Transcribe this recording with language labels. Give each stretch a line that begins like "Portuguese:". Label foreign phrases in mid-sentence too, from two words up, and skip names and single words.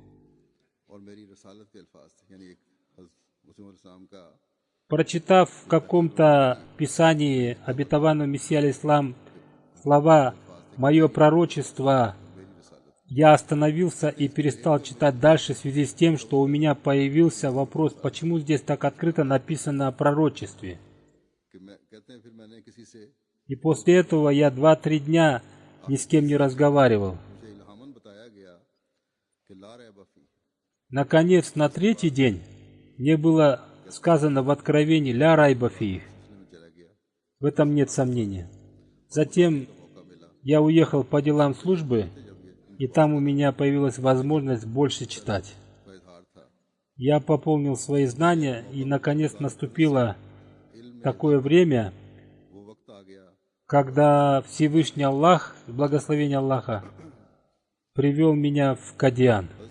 Russian: прочитав в каком-то писании обетованного Мессии алейхиссалам слова «Мое пророчество», я остановился и перестал читать дальше в связи с тем, что у меня появился вопрос, почему здесь так открыто написано о пророчестве. И после этого я 2-3 дня ни с кем не разговаривал. Наконец, на 3-й день мне было сказано в Откровении
Arabic: «لا ريب فيه».
Russian: В этом нет сомнения. Затем я уехал по делам службы, и там у меня появилась возможность больше читать. Я пополнил свои знания, и наконец наступило такое время, когда Всевышний Аллах, благословение Аллаха, привел меня в Кадиан.